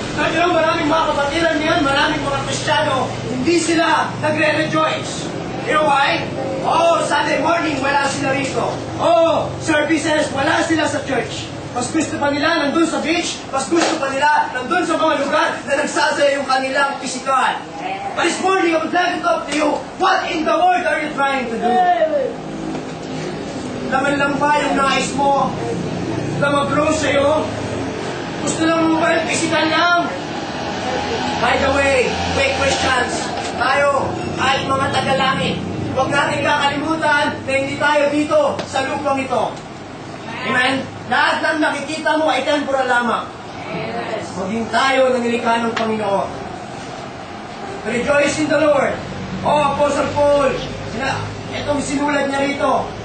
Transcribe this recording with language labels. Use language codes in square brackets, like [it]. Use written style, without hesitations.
[tl] Kasi maraming mga kapatiran niyan, maraming mga Kristiyano, hindi sila nagre-rejoice. [en] You know why? [tl] Sunday morning, wala sila rito. Services, wala sila sa church. Mas gusto pa nila nandun sa beach, mas gusto pa nila nandun sa mga lugar na nagsasaya yung kanilang physical. [en] But this morning, I would like to talk to you, what in the world are you trying to do? [tl] Laman lang ba yung nais mo na mag-grow sa'yo? Gusto lang mo ba yung physical lang? [en] By the way, quick questions. [tl] Tayo ay mga tagalangit. Huwag natin kakalimutan na hindi tayo dito sa lupang ito. Amen? Lahat ng nakikita mo ay temporal lamang. Maging tayo ng nilikha ng Panginoon. [en] Rejoice in the Lord. [tl] Apostle Paul. Itong sinulat niya rito.